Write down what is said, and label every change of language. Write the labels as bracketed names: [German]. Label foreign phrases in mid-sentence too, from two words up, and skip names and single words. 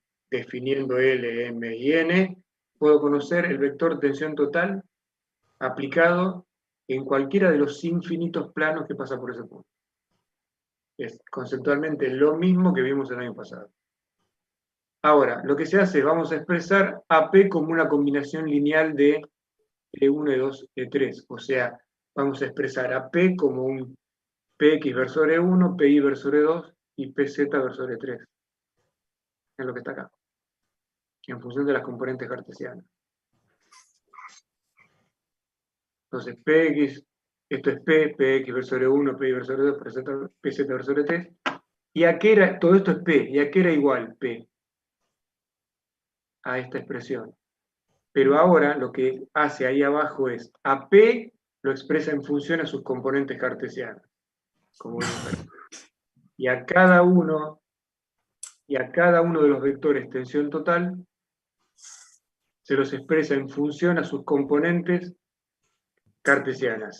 [Spanish] Definiendo L, M y N, puedo conocer el vector tensión total aplicado en cualquiera de los infinitos planos que pasa por ese punto. Es conceptualmente lo mismo que vimos el año pasado. Ahora, lo que se hace es, vamos a expresar AP como una combinación lineal de E1, E2, E3. O sea, vamos a expresar AP como un PX versor E1, PY versor E2 y PZ versor E3. Es lo que está acá, en función de las componentes cartesianas. Entonces, PX, esto es P, PX versor E1, PY versor E2, PZ versor E3. ¿Y a qué era? Todo esto es P. ¿Y a qué era igual P? A esta expresión. Pero ahora lo que hace ahí abajo es, a P lo expresa en función a sus componentes cartesianas. Como y a cada uno de los vectores tensión total se los expresa en función a sus componentes cartesianas.